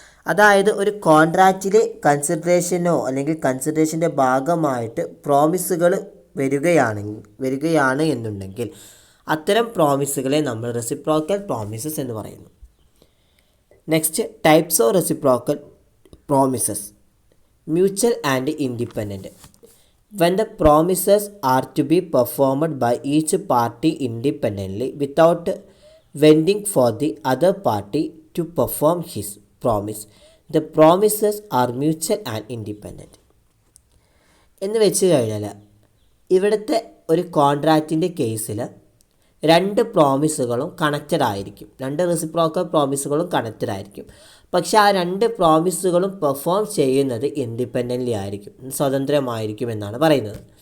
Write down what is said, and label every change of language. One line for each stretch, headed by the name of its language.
Malayalam: അതായത് ഒരു കോൺട്രാക്റ്റിലെ കൺസിഡറേഷനോ അല്ലെങ്കിൽ കൺസിഡറേഷൻ്റെ ഭാഗമായിട്ട് പ്രോമിസുകൾ വരികയാണ് എന്നുണ്ടെങ്കിൽ അത്തരം പ്രോമിസുകളെ നമ്മൾ റെസിപ്രോക്കൽ പ്രോമിസസ് എന്ന് പറയുന്നു.
English: Next, types of reciprocal promises. Mutual and independent. When the promises are to be performed by each party independently without waiting for the other party to perform his promise, the promises are mutual and independent.
Malayalam: എന്ന് വെച്ച് കഴിഞ്ഞാൽ ഇവിടുത്തെ ഒരു കോൺട്രാക്റ്റിൻ്റെ കേസിൽ രണ്ട് പ്രോമിസുകളും connected ആയിരിക്കും, രണ്ട് reciprocal പ്രോമിസുകളും connected ആയിരിക്കും. പക്ഷെ ആ രണ്ട് പ്രോമിസുകളും പെർഫോം ചെയ്യുന്നത് ഇൻഡിപെൻഡൻ്റ്ലി ആയിരിക്കും, സ്വതന്ത്രമായിരിക്കും എന്നാണ് പറയുന്നത്.